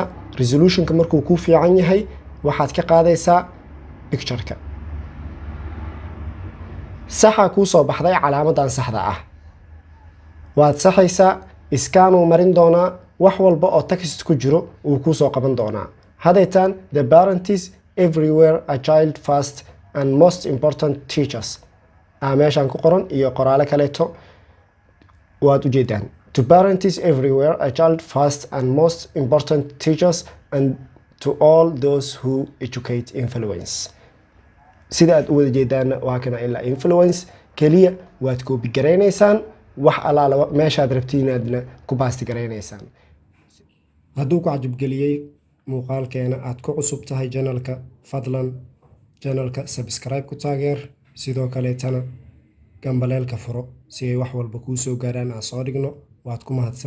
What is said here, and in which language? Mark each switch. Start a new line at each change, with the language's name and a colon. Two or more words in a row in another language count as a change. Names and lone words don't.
Somali: Resolutionka markuu ku fiican yahay waxaad ka qaadaysaa pictureka. Saxa kuu soo baxday calaamadan saxda ah. Waad saxaysaa, iskaanuu marin doonaa, wax walba oo text ku jiro uu kuu soo qaban doonaa.
English: Haddaytaan the parents everywhere a child first and most important teachers.
Somali: Meeshaan ku qoran iyo qoraale kaleeto waad u jeedaan.
English: To parents everywhere a child first and most important teachers and to all those who educate influence.
Somali: Sida aad u wada jeedaan waa kana ilaa influence kaliya waad copy gareynaysaan, wax alaala meeshaad rabtiin aadna ku paste gareynaysaan. Hadduu ku cajab geliyay muuqaalkeena aad ku cusub tahay channelka, fadlan channelka subscribe ku taageer, sidoo kaleetana gambaleelka furo si ay wax walba kuu soo gaaraan aan soo dhigno.